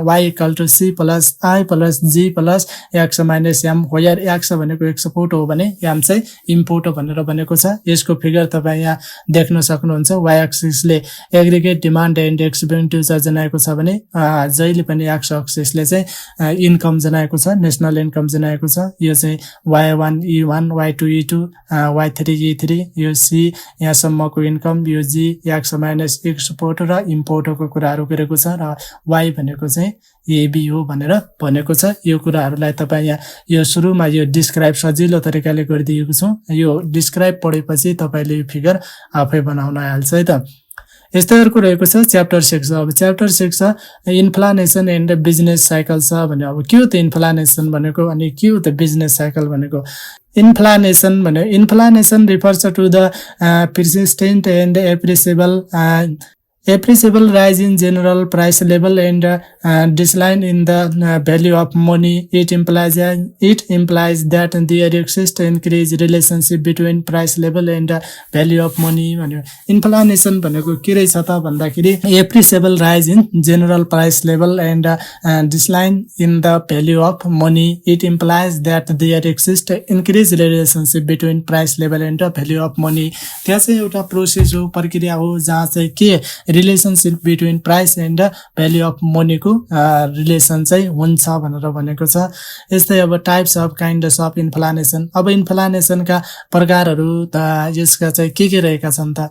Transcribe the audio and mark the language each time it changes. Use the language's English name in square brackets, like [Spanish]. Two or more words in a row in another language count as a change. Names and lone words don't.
[Nepali] y = c + i + g + x - m, वेयर x भनेको एक्सपोर्ट हो भने m चाहिँ इम्पोर्ट भनेर भनेको छ। यसको फिगर तपाईं यहाँ देख्न सक्नुहुन्छ। [English] Y axis aggregate demand and expenditure [Nepali] जनाएको छ भने जहिले पनि [English] X axis [Nepali] चाहिँ इन्कम जनाएको छ, [English] national income [Nepali] जनाएको छ। यो चाहिँ y1 e1, y2 e2, y3 e3, यो c यहाँसम्मको इन्कम, यो g x - एक्सपोर्ट र इम्पोर्टको कुराहरू गरेको छ, र y भनेको चाहिँ एबी हो भनेर भनेको छ। यो कुराहरूलाई तपाईं यहाँ यो सुरुमा यो डिस्क्राइब सजिलो तरिकाले गरिदिएको छु। यो डिस्क्राइब पढेपछि तपाईले यो फिगर आफै बनाउन आइहाल्छ है त। यस्तै अर्को रहेको छ च्याप्टर 6। अब च्याप्टर 6 छ [English] inflation and business cycle [Nepali] छ भने। अब के हो त इन्फ्लेसन भनेको अनि के हो त [English] business cycle [Nepali] भनेको। [English] इन्फ्लेसन भने inflation refers to the persistent and appreciable rise in general price level and decline in the value of money. It implies that there exists increased relationship between price level and value of money भन्यो। [Nepali] इन्फ्लेसन भनेको के रहेछ त भन्दाखेरि [English] appreciable rise in general price level and decline in the value of money. It implies that there exists increased relationship between price level and value of money. [Nepali] त्यहाँ चाहिँ एउटा प्रोसेस हो, प्रक्रिया हो जहाँ चाहिँ के [English] relationship between price and value of money [Nepali] रिलेसन चाहिँ हुन्छ भनेर भनेको छ। यस्तै अब [English] types of kinds of inflation. [Nepali] अब इन्फ्लेसनका प्रकारहरू त यसका चाहिँ के रहेका छन् त।